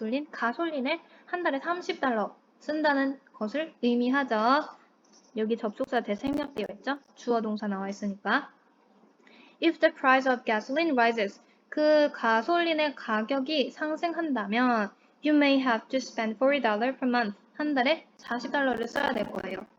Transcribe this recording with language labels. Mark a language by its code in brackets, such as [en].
[ko] 가솔린을 한 달에 30달러 쓴다는 것을 의미하죠. 여기 접속사 대생략되어 있죠? 주어 동사 나와 있으니까. [en] If the price of gasoline rises, [ko] 그 가솔린의 가격이 상승한다면 [en] you may have to spend $40 per month. [ko] 한 달에 40달러를 써야 될 거예요.